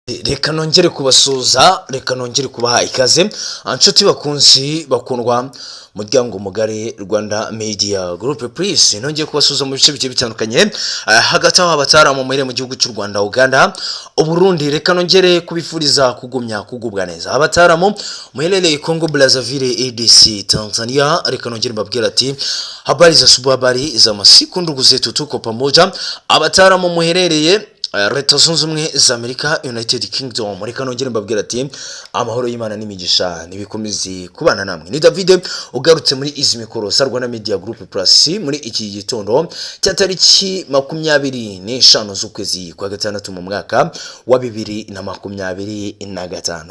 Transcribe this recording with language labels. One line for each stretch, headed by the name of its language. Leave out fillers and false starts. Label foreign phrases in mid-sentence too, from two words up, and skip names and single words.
Kinyarwanda: Reka nongere kubasuza, reka nongere kubaha ikaze anshuti bakunzi bakundwa muryango mugari Rwanda Media Group. Please nongeye kubasuza mu bice bice bitandukanye hagati aho abatara mu mere mu gihugu cy'u Rwanda, Uganda, Uburundi. Reka nongere kubifuriza kugumya kugubwa neza abatara mu muherereye Congo Brazzaville, ADC, Tanzania. Reka nongere mbabwira ati
Swahili: habari za subu, habari za masiku, ndugu zetu, tuko pamoja.
Kinyarwanda: Abatara mu muherereye Leta Zunze Ubumwe za Amerika, United Kingdom. Reka nongere mbabwira ati amahoro y'Imana n'imigisha nibikomeze kubana namwe. Ni David ugarutse muri izi mikoro sa Rwanda Media Group Plus muri iki gitondo cya tariki 25 z'ukwezi kwa gatandatu mu mwaka wa 2025.